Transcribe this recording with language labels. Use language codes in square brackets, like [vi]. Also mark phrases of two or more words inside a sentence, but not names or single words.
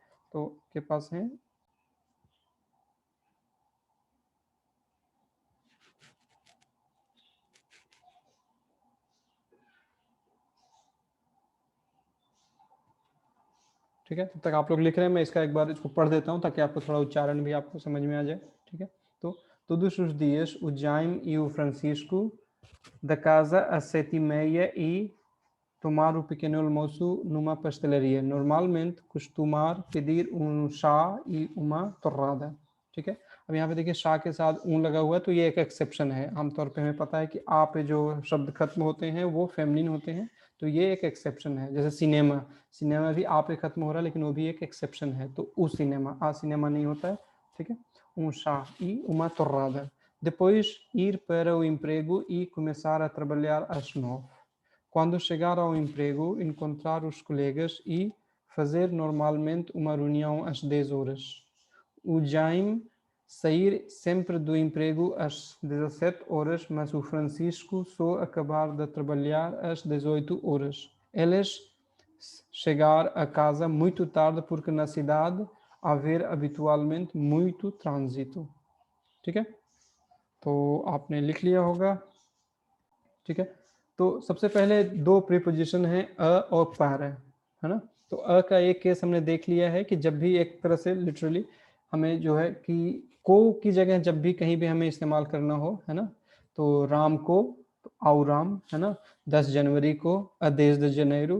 [hi] तो के पास है, ठीक है। तब तक आप लोग लिख रहे हैं, मैं इसका एक बार इसको पढ़ देता हूँ ताकि आपको थोड़ा उच्चारण भी आपको समझ में आ जाए, ठीक है। [pt] तो todos os dias o Jaime e o Francisco da casa às 7h30 e tomar o pequeno almoço numa pastelaria. Normalmente costumar pedir chá e uma torrada, [hi] ठीक है। अब यहाँ पे देखिए शाह के साथ ऊन लगा हुआ है, तो ये एक एक्सेप्शन है। आमतौर पे हमें पता है कि आ पे जो शब्द खत्म होते हैं वो फेमिनिन होते हैं, तो ये एक एक्सेप्शन है। जैसे सिनेमा, सिनेमा भी आ पे खत्म हो रहा है, लेकिन वो भी एक एक्सेप्शन है। तो [pt] o cinema, a cinema [hi] नहीं होता है, ठीक है। [pt] chá e uma torrada. Depois ir para o emprego e começar a trabalhar às 9. Quando chegar ao emprego, encontrar os colegas e fazer normalmente uma reunião às 10 horas. O Jaime sair sempre do emprego às 17 horas, mas o Francisco só acabar de trabalhar às 18 horas. Eles chegar a casa muito tarde porque na cidade haver habitualmente muito trânsito, [hi] ठीक है। तो आपने लिख लिया होगा, ठीक है। तो सबसे पहले दो प्रीपोजिशन है अ और पर, है ना। तो अ का एक केस हमने देख लिया है कि जब भी एक तरह से लिटरली हमें जो है कि को की जगह जब भी कहीं भी हमें इस्तेमाल करना हो, है ना, तो राम को तो आओ राम, है ना, 10 जनवरी को [pt] a dez de janeiro.